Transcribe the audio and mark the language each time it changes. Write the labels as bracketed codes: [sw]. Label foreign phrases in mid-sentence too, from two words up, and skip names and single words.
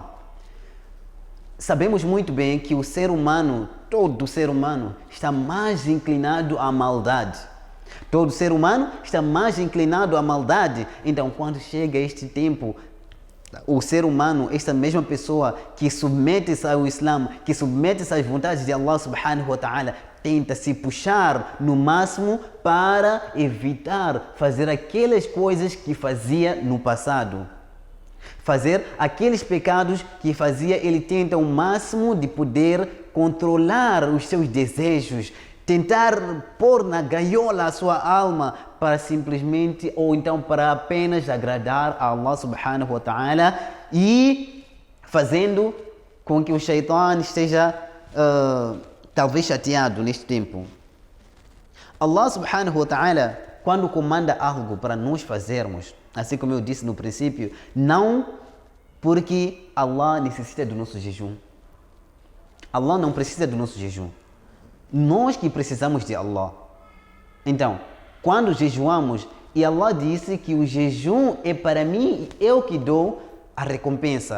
[pt] Sabemos muito bem que todo ser humano está mais inclinado à maldade. Todo ser humano está mais inclinado à maldade. Então, quando chega este tempo, o ser humano, esta mesma pessoa que submete-se ao Islã, que submete-se às vontades de Allah [ar] سبحانه وتعالى, [pt] tenta se puxar no máximo para evitar fazer aquelas coisas que fazia no passado. Fazer aqueles pecados que fazia, ele tenta o máximo de poder controlar os seus desejos, tentar pôr na gaiola a sua alma para simplesmente, ou então para apenas agradar a Allah [ar] سبحانه وتعالى, [pt] e fazendo com que o shaitan esteja talvez chateado neste tempo. [ar] الله سبحانه وتعالى, [pt] quando comanda algo para nós fazermos, assim como eu disse no princípio, não porque Allah necessita do nosso jejum. Allah não precisa do nosso jejum. Nós que precisamos de Allah. Então, quando jejuamos, e Allah disse que o jejum é para mim, eu que dou a recompensa.